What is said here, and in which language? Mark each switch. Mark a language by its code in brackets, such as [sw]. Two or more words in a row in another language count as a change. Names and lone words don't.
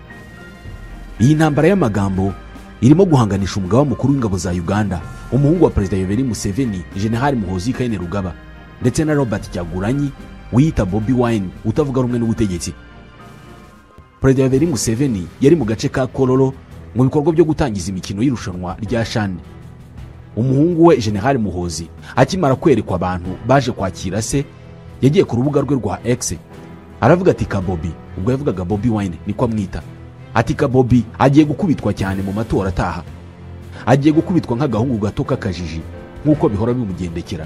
[rw] Iyi ntambara y'amagambo irimo guhanganisha umugaba mukuru w'ingabo za Uganda, umuhungu wa Perezida Yoweri Museveni, General Muhoozi Kainerugaba, ndetse na Robert Kyagulanyi wiyita Bobi Wine utavuga rumwe n'ubutegetsi. Perezida Yoweri Museveni yari mu gace ka Kololo mu bikorwa byo gutangiza imikino y'irushanwa rya Shan. Umuhungu we General Muhoozi akimara kwerekwa abantu baje kwakira se, yagiye ku rubuga rwe rwa X aravuga ati Kabobi, ubwo yavugaga Bobi Wine niko amwita, ati Kabobi agiye gukubitwa cyane mu matora ataha, agiye gukubitwa nk'agahungu gato k'akajiji nk'uko bihora bimugendekera.